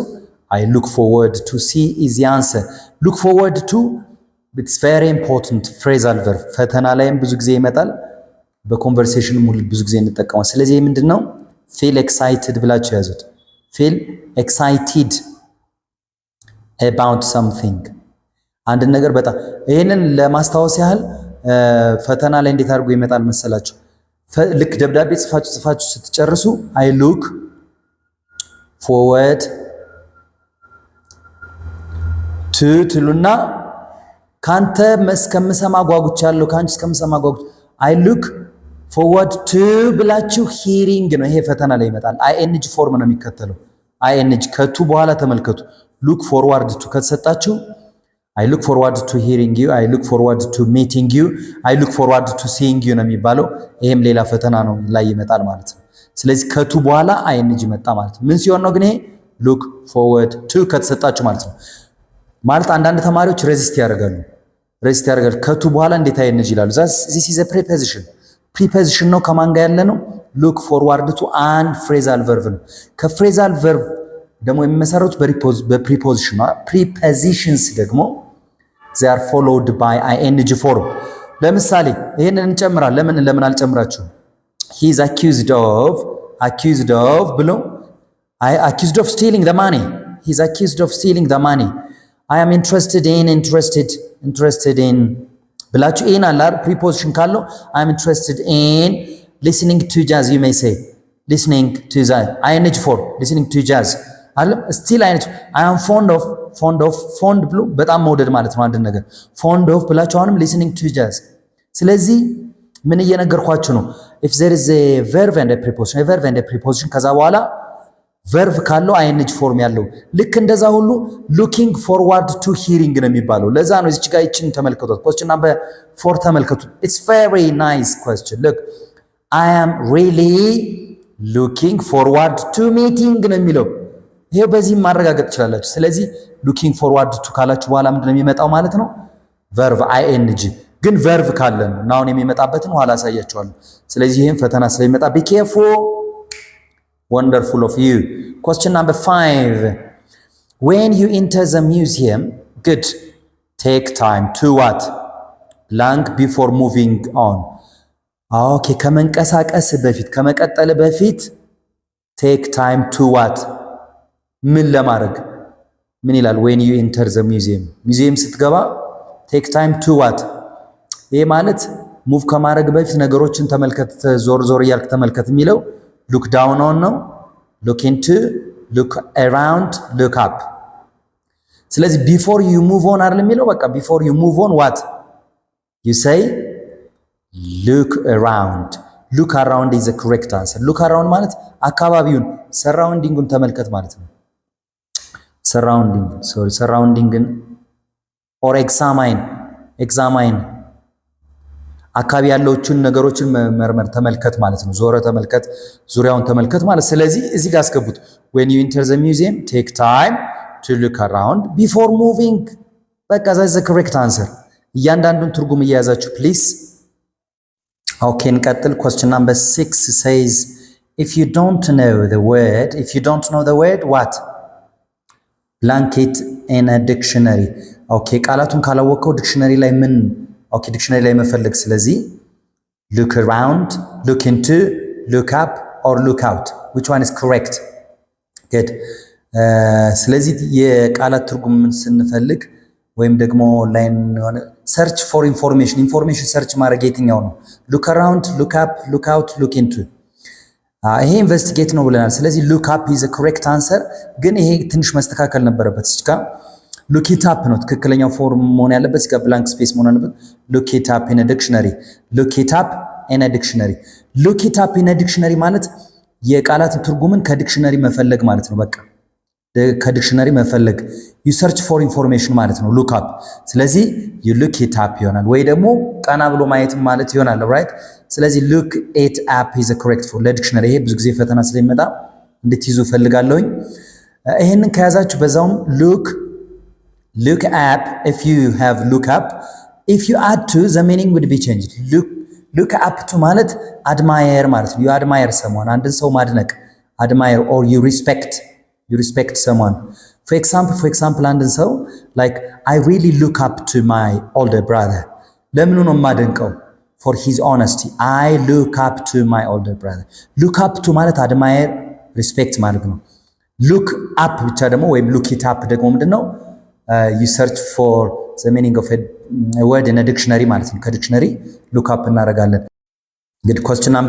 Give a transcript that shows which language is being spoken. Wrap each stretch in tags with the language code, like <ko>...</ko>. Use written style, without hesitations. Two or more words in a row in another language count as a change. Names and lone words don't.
<en>I look forward to see is the answer። look forward to it's very important phrasal verb</en> <am>ፈተና ላይም ብዙ ጊዜ ይመጣል፣ በኮንቨርሴሽን ሙሉ ብዙ ጊዜ እንጠቀማለን። ስለዚህ ምንድነው</am> <en>feel excited</en> <am>ብላችሁ ያዙት።</am> <en>feel excited about something</en> <am>አንድ ነገር በጣም ይሄንን ለማስታወስ ያህል ፈተና ላይ እንዴት አድርጎ ይመጣል መሰላችሁ? ልክ ደብዳቤ ጽፋችሁ ስትጨርሱ</am> <en>I look forward</en> <am>ትሉና ካንተ እስከምሰማ ጓጉቻለሁ፣ ካንቺ እስከምሰማ ጓጉቻለሁ።</am> <en>I look forward to</en> <am>ብላችሁ hearing ነው። ይሄ ፈተና ላይ ይመጣል።</am> <en>ing form</en> <am>ነው የሚከተለው። ing ከቱ በኋላ ተመልከቱ።</am> <en>look forward to</en> <am>ከተሰጣችሁ</am> <en>I look forward to hearing you፣ I look forward to meeting you፣ I look forward to seeing you</en> <am>ነው የሚባለው። ይሄም ሌላ ፈተና ነው ላይ ይመጣል ማለት ነው። ስለዚህ ከቱ በኋላ ing መጣ ማለት ነው። ምን ሲሆን ነው ግን ይሄ</am> <en>look forward to</en> <am>ከተሰጣችሁ ማለት ነው። ማለት አንዳንድ ተማሪዎች ሬዚስት ያደርጋሉ ከቱ በኋላ እንዴት ing ይላሉ።</am> <en>this is a preposition</en> <am>ነው። ከማን ጋር ያለ ነው?</am> <en>look forward to</en> <am>አንድ</am> <en>phrasal verb</en> <am>ነው። ከ</am> <en>phrasal verb</en> <am>ደግሞ የሚመሰረቱት በpreposition ነው። prepositions ደግሞ</am> <en>they are followed by ing form።</en> <am>ለምሳሌ ይሄንን እንጨምራለን። ለምን አልጨምራችሁም?</am> <en>he is accused of ብሎ accused of stealing the money፣ he is accused of stealing the money። I am interested in ብላችሁ in አለ preposition ካለው I am interested in listening to jazz you may say listening to jazz ing for listening to jazz አለ still I am fond</en> <am>ብሎ በጣም መውደድ ማለት ነው አንድ ነገር</am> <en>fond of</en> <am>ብላችሁ አሁንም</am> <en>listening to jazz።</en> <am>ስለዚህ ምን እየነገርኳችሁ ነው?</am> <en>if there is a verb and a preposition</en> <am>ከዛ በኋላ ቨርብ ካለው</am> <en>ing form</en> <am>ያለው ልክ እንደዛ ሁሉ</am> <en>looking forward to hearing</en> <am>ነው የሚባለው። ለዛ ነው እዚች ጋር ይችን ተመልከቱት።</am> <en>question number 4</en> <am>ተመልከቱ።</am> <en>it's very nice question. look I am really looking forward to meeting</en> <am>ነው የሚለው። ይሄ በዚህ ማረጋገጥ ትችላላችሁ። ስለዚህ</am> <en>looking forward to</en> <am>ካላችሁ በኋላ ምንድነው የሚመጣው ማለት ነው?</am> <en>verb ing</en> <am>ግን verb ካለ ነው ናውን የሚመጣበትን ኋላ አሳያችኋለሁ። ስለዚህ ይሄን ፈተና ስለሚመጣ</am> <en>be careful. Wonderful of you. Question number 5. When you enter the museum, good. Take time to what? Blank before moving on.</en> <am>Okay, ከመንቀሳቀስ በፊት ከመቀጠል በፊት</am> <en>take time to what?</en> <am>ምን ለማድረግ ምን ይላል?</am> <en>When you enter the museum.</en> <am>ሙዚየም ስትገባ</am> <en>take time to what?</en> <am>ይሄ ማለት ሙቭ ከማድረግ በፊት ነገሮችን ተመልከት፣ ዞር ዞር እያልክ ተመልከት የሚለው look</am> <en>down on ነው look into look around look up ስለዚህ before you move on</en> <am>አይደል የሚለው በቃ</am> <en>before you move on what you say look around is the correct answer look around</en> <am>ማለት አካባቢውን</am> <en>surrounding-ን</en> <am>ተመልከት ማለት ነው</am> <en>surrounding or examine</en> <am>አካባቢ ያለውቹን ነገሮችን መርመር ተመልከት ማለት ነው። ዞረ ተመልከት፣ ዙሪያውን ተመልከት ማለት። ስለዚህ እዚህ ጋር አስገቡት።</am> <en>when you enter the museum take time to look around before moving</en> <am>በቃ</am> <en>that's the correct answer።</en> <am>እያንዳንዱን ትርጉም እያያዛችሁ please።</am> <en>okay እንቀጥል። question number 6 says if you don't know the word what blank it in a dictionary okay</en> <am>ቃላቱን ካላወቀው ዲክሽነሪ ላይ ምን</am> <en>okay</en> <am>ዲክሽነሪ ላይ መፈለግ ስለዚህ</am> <en>look around look into look up or look out which one is correct good</en> <am>ስለዚህ የቃላት ትርጉም ምን ስንፈልግ ወይም ደግሞ ኦንላይን ሆነ</am> <en>search for information</en> <am>search ማድረግ የትኛው ነው</am> <en>look around look up look out look into</en> <am>ይሄ ኢንቨስቲጌት ነው ብለናል ስለዚህ</am> <en>look up is a correct answer</en> <am>ግን ይሄ ትንሽ መስተካከል ነበረበት እስካ</am> <en>look it up</en> <am>ነው ትክክለኛው ፎርም መሆን ያለበት እስከ</am> <en>blank space</en> <am>መሆን አለበት</am> <en>look it up in a dictionary look it up in a dictionary</en> <am>ማለት የቃላትን ትርጉምን ከዲክሽነሪ መፈለግ ማለት ነው በቃ ከዲክሽነሪ መፈለግ</am> <en>you search for information</en> <am>ማለት ነው</am> <en>look up</en> <am>ስለዚህ</am> <en>you look it up</en> <am>ይሆናል ወይ ደግሞ ቀና ብሎ ማየት ማለት ይሆናል right ስለዚህ</am> <en>look it up is a correct for</en> <am>ለዲክሽነሪ ይሄ ብዙ ጊዜ ፈተና ስለሚመጣ እንድትይዙ ፈልጋለሁኝ ይሄንን ከያዛችሁ በዛውም</am> <en>look up if you have look up if you add to the meaning would be changed look up to ማለት admire</en> <am>ማለት ነው</am> <en>you admire someone</en> <am>አንድን ሰው ማድነቅ</am> <en>admire or you respect someone for example</en> <am>አንድን ሰው</am> <en>like I really look up to my older brother</en> <am>ለምን ነው ማደንቀው</am> <en>for his honesty I look up to my older brother look up to ማለት admire respect</en> <am>ማለት ነው</am> <en>look up</en> <am>ብቻ ደግሞ ወይም</am> <en>look it up</en> <am>ደግሞ ምንድነው</am> <en>you search for the meaning of a word in a dictionary</en> <am>ማለት ነው ከዲክሽነሪ</am> <en>look up እናደርጋለን good question number</en>